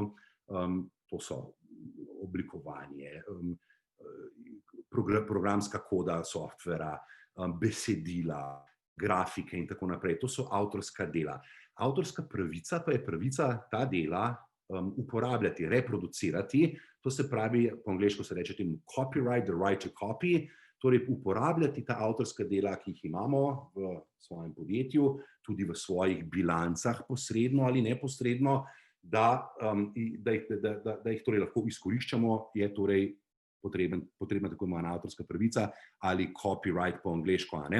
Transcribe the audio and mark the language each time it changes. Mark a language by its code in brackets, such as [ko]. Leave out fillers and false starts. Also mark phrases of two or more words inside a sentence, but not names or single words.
[sl] To so oblikovanje, programska koda softvera, besedila, grafike in tako naprej. To so avtorska dela. Avtorska pravica pa je pravica ta dela uporabljati, reproducirati, to se pravi, po angleško se reče temu copyright, [en] the right to copy, [sl] torej uporabljati ta avtorska dela, ki jih imamo v svojem podjetju, tudi v svojih bilancah posredno ali neposredno, da jih torej lahko izkoriščamo, je torej potrebna tako imenovana avtorska pravica ali copyright po angleško.